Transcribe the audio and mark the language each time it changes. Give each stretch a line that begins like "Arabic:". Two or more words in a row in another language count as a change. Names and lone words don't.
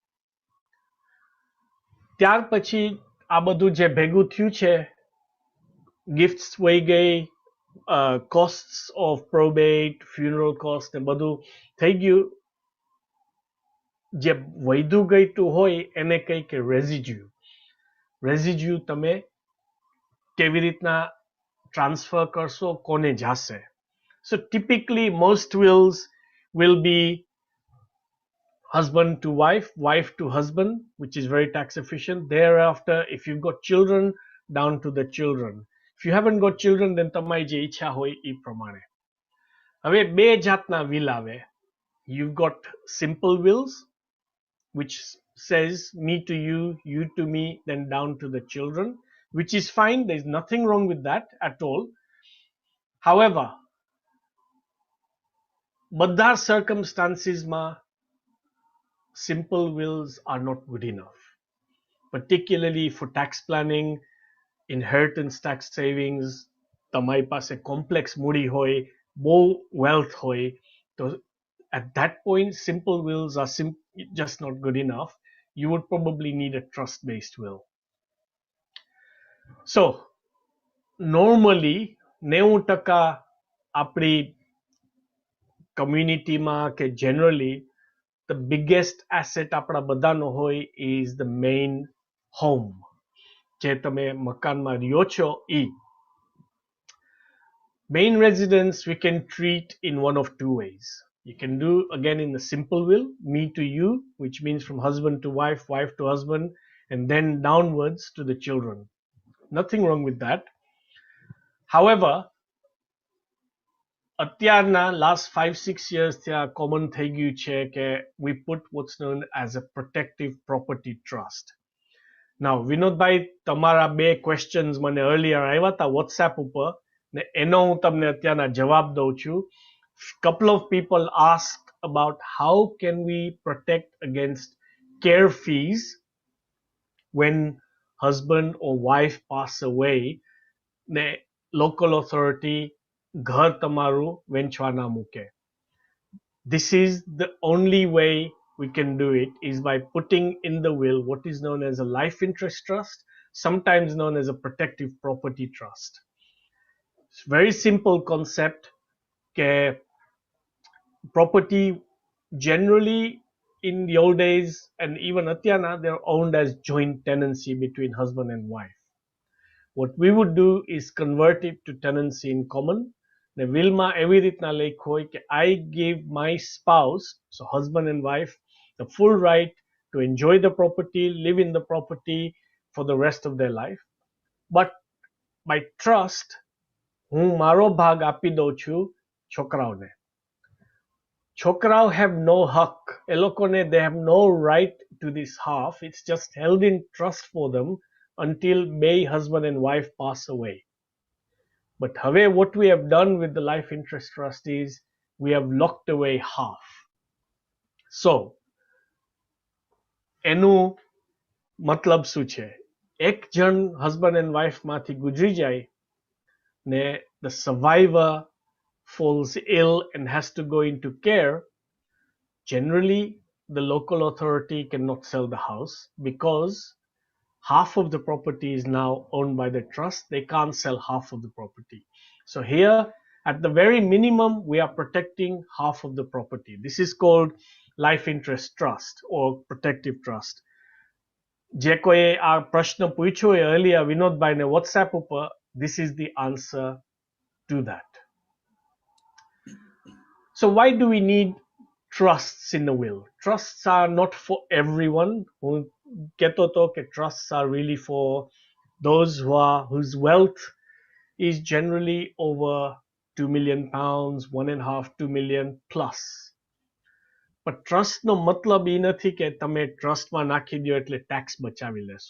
Gujarati: ત્યાર પછી આ બધું જે ભેગું થયું છે, ગિફ્ટ્સ વહી ગઈ,
English: cost of probate, funeral cost
Gujarati: ને બધું થઈ ગયું. જે વૈધું ગઈતું હોય એને કંઈ કે રેઝિડ્યુ. રેઝિડ્યુ તમે કેવી રીતના ટ્રાન્સફર કરશો, કોને જાશે.
English: So typically most wills will be husband to wife, wife to husband, which is very tax efficient. Thereafter, if you've got children, down to the children. If you haven't got children, then
Gujarati: તમારી જે ઈચ્છા હોય એ પ્રમાણે. હવે બે જાતના will આવે.
English: You've got simple wills, which says me to you, you to me, then down to the children, which is fine. There's nothing wrong with that at all. However,
Gujarati: બધા circumstancesમાં
English: simple wills are not good enough, particularly for tax planning, inheritance tax savings.
Gujarati: તમારી પાસે કોમ્પ્લેક્સ મૂડી હોય, બહુ wealth હોય, તો
English: at that point simple wills are just not good enough. You would probably need a trust-based will. So normally 90%
Gujarati: આપણી કમ્યુનિટીમાં કે
English: generally the biggest asset
Gujarati: આપણા બધાનો હોય
English: is the main home.
Gujarati: જે તમે મકાનમાં રહ્યો છો એ.
English: Main residence we can treat in one of two ways. You can do again in the simple will, me to you, which means from husband to wife, wife to husband, and then downwards to the children. Nothing wrong with that. However, અત્યારના last 5-6 years
Gujarati: ત્યાં common થઈ ગયું છે કે
English: we put what's known as a protective property trust. Now,
Gujarati: વિનોદભાઈ, તમારા બે questions મને earlier આવ્યા હતા WhatsApp ઉપર, ને એનો હું તમને અત્યારના જવાબ દઉં છું.
English: Couple of people asked about how can we protect against care fees when husband or wife pass away,
Gujarati: ને local authority ઘર તમારું વેચવાના મૂકે.
English: This is the only way we can do it, is by putting in the will what is known as a life interest trust, sometimes known as a protective property trust. It's a very simple concept. Property generally in the old days and even atyana, they're owned as joint tenancy between husband and wife. What we would do is convert it to tenancy in common. The
Gujarati: willમાં એવી રીતના લેખ હોય કે
English: I give my spouse, so husband and wife, the full right to enjoy the property, live in the property for the rest of their life. But by trust,
Gujarati: હું મારો ભાગ આપી દઉં છું છોકરાઓને.
English: છોકરાઓ have no hak.
Gujarati: એ લોકોને
English: they have no right to this half. It's just held in trust for them until બે husband and wife pass away. But હવે what we have done with the life interest trust is we have locked away half.
Gujarati: So એનું મતલબ શું છે? એક જણ
English: husband and wife
Gujarati: માંથી ગુજરી જાય ને
English: the survivor falls ill and has to go into care, generally the local authority cannot sell the house because half of the property is now owned by the trust. They can't sell half of the property. So here, at the very minimum, we are protecting half of the property. This is called life interest trust or protective trust.
Gujarati: જે કોઈ આ પ્રશ્ન પૂછ્યો earlier વિનોદભાઈને WhatsApp ઉપર,
English: this is the answer to that. So why do we need trusts in the will? Trusts are not for everyone.
Gujarati: હું કહેતો હતો કે
English: trusts are really for those whose wealth is generally over £2 million, 1.5, 2 million plus.
Gujarati: But trust no matlab એ નથી કે તમે ટ્રસ્ટમાં નાખી દો એટલે ટેક્સ બચાવી લેશો.